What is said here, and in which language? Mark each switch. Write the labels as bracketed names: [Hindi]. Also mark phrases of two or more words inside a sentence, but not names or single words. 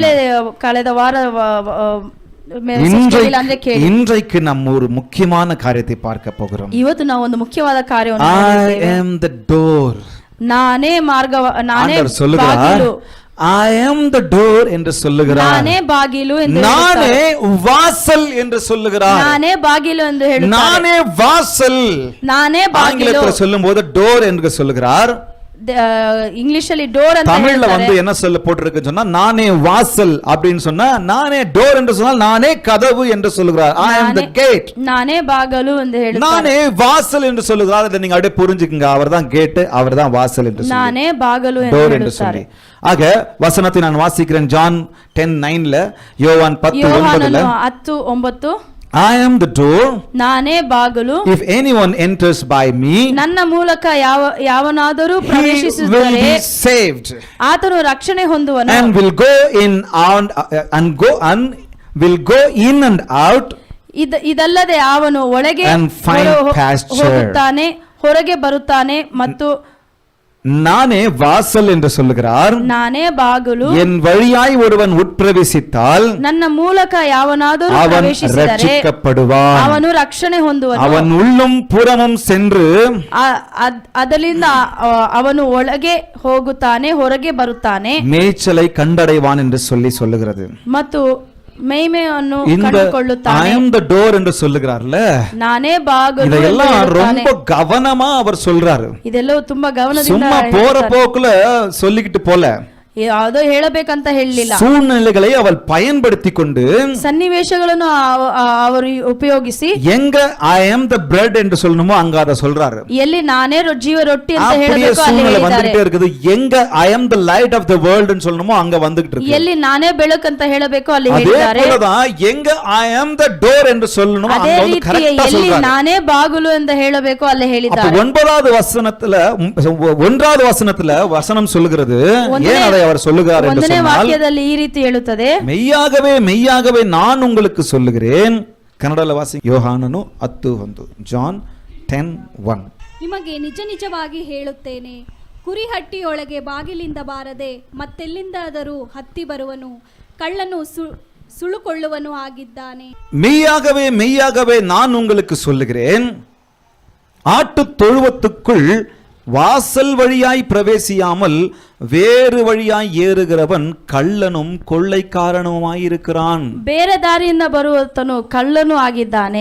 [Kannada] ನೀವು ಒಂದು ವೇಳೆ ಕಳೆದ ವಾರ ಮೆಸೇಜ್ ಕೇಳಿಲ್ಲ ಅಂದ್ರೆ ಕೇಳಿ. [Tamil] இன்றைக்கு நம்ம ஒரு முக்கியமான காரியத்தை பார்க்க போகிறோம். [Kannada] ಇವತ್ತು ನಾವು ಒಂದು ಮುಖ್ಯವಾದ ಕಾರ್ಯವನ್ನು [English] I [Kannada] ನೋಡುತ್ತೇವೆ. [English] am the door. [Kannada] ನಾನೇ ಮಾರ್ಗ, ನಾನೇ [Tamil] ஆண்டவர் சொல்லுகிறார், [Kannada] ಬಾಗಿಲು, [English] I am the door [Tamil] என்று சொல்லுகிறார். [Kannada] ನಾನೇ ಬಾಗಿಲು ಎಂದು [Tamil] நானே [Kannada] ಹೇಳುತ್ತಾರೆ. [Tamil] வாசல் என்று சொல்லுகிறார். [Kannada] ನಾನೇ ಬಾಗಿಲು ಎಂದು ಹೇಳುತ್ತಾರೆ. [Tamil] நானே வாசல். [Kannada] ನಾನೇ ಬಾಗಿಲು. [Tamil] ஆங்கிலத்தில் சொல்லும்போது டோர் என்று சொல்லுகிறார். [Kannada] ಇಂಗ್ಲಿಷ್ ಅಲ್ಲಿ ಡೋರ್ ಅಂತ [Tamil] தமிழ்ல [Kannada] ಹೇಳ್ತಾರೆ. [Tamil] என்ன சொல்ல போட்டிருக்குன்னு சொன்னா நானே வாசல் அப்படின்னு சொன்னா, நானே டோர் என்று சொன்னால் நானே கதவு என்று சொல்லுகிறார். [English] I am the gate. [Kannada] ನಾನೇ ಬಾಗಲು ಎಂದು ಹೇಳುತ್ತಾರೆ. [Tamil] நானே வாசல் என்று சொல்லுகிறார். இதை நீங்க அப்படியே புரிஞ்சுக்குங்க. அவர்தான் கேட், அவர்தான் வாசல் என்று சொல்லி, [Kannada] ನಾನೇ ಬಾಗಲು [Tamil] டோர் [Kannada] ಎಂದು [Tamil] என்று சொல்லி. [Kannada] ಹೇಳುತ್ತಾರೆ. [Tamil] ஆக வசனத்தை நான் வாசிக்கிறேன். ஜான் 10:9ல, யோவான் 10:9ல, 10:9 [English] I am the door. [Kannada] ನಾನೇ ಬಾಗಲು. [English] If anyone enters by me, [Kannada] ನನ್ನ ಮೂಲಕ ಯಾವನಾದರೂ [English] he will [Kannada] ಪ್ರವೇಶಿಸಿದರೆ [English] be saved [Kannada] ಆತನು ರಕ್ಷಣೆ ಹೊಂದುವನು. [English] and will go in will go in and out [Kannada] ಇದಲ್ಲದೆ ಅವನು ಒಳಗೆ [English] and find pasture. [Kannada] ಹೋಗುತ್ತಾನೆ, ಹೊರಗೆ ಬರುತ್ತಾನೆ ಮತ್ತು [Tamil] நானே வாசல் என்று சொல்லுகிறார். [Kannada] ನಾನೇ ಬಾಗಲು. [Tamil] என் வழியாய் ஒருவன் உட்பிரவேசித்தால் [Kannada] ನನ್ನ ಮೂಲಕ ಯಾವನಾದರೂ [Tamil] அவன் [Kannada] ಪ್ರವೇಶಿಸಿದರೆ [Tamil] ரட்சிக்கப்படுவான். [Kannada] ಅವನು ರಕ್ಷಣೆ ಹೊಂದುವನು. [Tamil] அவன் உள்ளும் புறமும் சென்று [Kannada] ಅದರಿಂದ ಅವನು ಒಳಗೆ ಹೋಗುತ್ತಾನೆ, ಹೊರಗೆ ಬರುತ್ತಾನೆ [Tamil] மேய்ச்சலை கண்டடைவான் என்று சொல்லுகிறது. [Kannada] ಮತ್ತು ಮೇಯ್ಮೆಯನ್ನು [Tamil] இந்த I [Kannada] ಕಂಡುಕೊಳ್ಳುತ್ತಾನೆ. [English] am the door [Tamil] என்று சொல்லுகிறார்ல, [Kannada] ನಾನೇ ಬಾಗಲು ಎಂದು [Tamil] இதெல்லாம் [Kannada] ಹೇಳುತ್ತಾನೆ. [Tamil] ரொம்ப கவனமா அவர் சொல்றாரு. [Kannada] ಇದೆಲ್ಲವೂ ತುಂಬಾ ಗಮನದಿಂದ [Tamil] சும்மா போற [Kannada] ಹೇಳ್ತಾರೆ. [Tamil] போக்குல சொல்லிக்கிட்டு போல. [Kannada] ಯಾವುದೋ ಹೇಳಬೇಕಂತ ಹೇಳಲಿಲ್ಲ. [Tamil] சூழ்நிலைகளை அவள் பயன்படுத்தி கொண்டு, [Kannada] ಸನ್ನಿವೇಶಗಳನ್ನು ಅವರು ಉಪಯೋಗಿಸಿ [Tamil] எங்க [English] I am the bread [Tamil] என்று சொல்லணுமோ அங்க அத சொல்றாரு. [Kannada] ಎಲ್ಲಿ ನಾನೇ ಜೀವ ರೊಟ್ಟಿ ಅಂತ [Tamil] அப்படியே [Kannada] ಹೇಳಬೇಕು ಅಲ್ಲಿ [Tamil] சூழ்நிலை [Kannada] ಹೇಳಿದ್ದಾರೆ. [Tamil] வந்துட்டே இருக்குது. எங்க [English] I am the light of the world [Tamil] ன்னு சொல்லணுமோ அங்க வந்துகிட்டு இருக்கு. [Kannada] ಎಲ್ಲಿ ನಾನೇ ಬೆಳಕು ಅಂತ ಹೇಳಬೇಕು ಅಲ್ಲಿ [Tamil] அதே [Kannada] ಹೇಳಿದ್ದಾರೆ. [Tamil] போலதான் எங்க [English] I am the door [Tamil] என்று சொல்லணுமோ [Kannada] ಅದೇ [Tamil] அங்க வந்து [Kannada] ರೀತಿ [Tamil] கரெக்ட்டா [Kannada] ಎಲ್ಲಿ [Tamil] சொல்றாரு. [Kannada] ನಾನೇ ಬಾಗಿಲು ಅಂತ ಹೇಳಬೇಕು ಅಲ್ಲಿ [Tamil] அப்ப [Kannada] ಹೇಳಿದ್ದಾರೆ. [Tamil] 9வது வசனத்துல வசனம் சொல்லுகிறது. ஏன் அதை அவர் சொல்லுகிறார் என்று [Kannada] ಒಂದನೇ [Tamil] சொன்னால், [Kannada] ವಾಕ್ಯದಲ್ಲಿ ಈ ರೀತಿ ಹೇಳುತ್ತದೆ, [Tamil] மெய்யாகவே மெய்யாகவே நான் உங்களுக்கு சொல்லுகிறேன். [Kannada] ಕನ್ನಡದಲ್ಲಿ ವಾಸಿ ಯೋಹಾನನು 10:1, ಜಾನ್ 10:1. ನಿಮಗೆ ನಿಜ ನಿಜವಾಗಿ ಹೇಳುತ್ತೇನೆ, ಕುರಿಹಟ್ಟಿಯೊಳಗೆ ಬಾಗಿಲಿಂದ ಬಾರದೆ ಮತ್ತೆಲ್ಲಿಂದಾದರೂ ಹತ್ತಿ ಬರುವನು, ಕಳ್ಳನು ಸುಳುಕೊಳ್ಳುವನು ಆಗಿದ್ದಾನೆ. [Tamil] மெய்யாகவே மெய்யாகவே நான் உங்களுக்கு சொல்லுகிறேன், ஆட்டுத் தொழுவத்துக்குள் வாசல் வழியாய் பிரவேசியாமல் வேறு வழியாய் ஏறுகிறவன் கள்ளனும் கொள்ளைக்காரனுமாயிருக்கிறான். [Kannada] ಬೇರೆ ದಾರಿಯಿಂದ ಬರುವತನು ಕಳ್ಳನು ಆಗಿದ್ದಾನೆ.